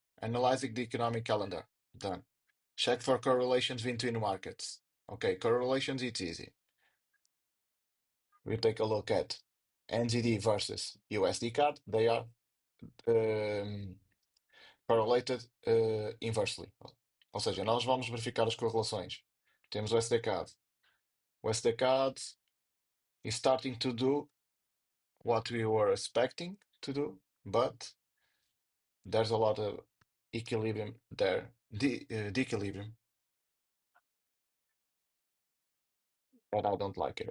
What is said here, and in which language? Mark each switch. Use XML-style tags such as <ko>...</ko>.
<en>Analyzing the economic calendar. Done. Check for correlations between markets. Okay, correlations, it's easy. We take a look at NZD versus USD CAD. They are um, correlated inversely.</en> <pt>Ou seja, nós vamos verificar as correlações. Temos o USD CAD.</pt> <en>O USD CAD is starting to do what we were expecting to do, but there's a lot of equilibrium there. The equilibrium, and I don't like it.</en>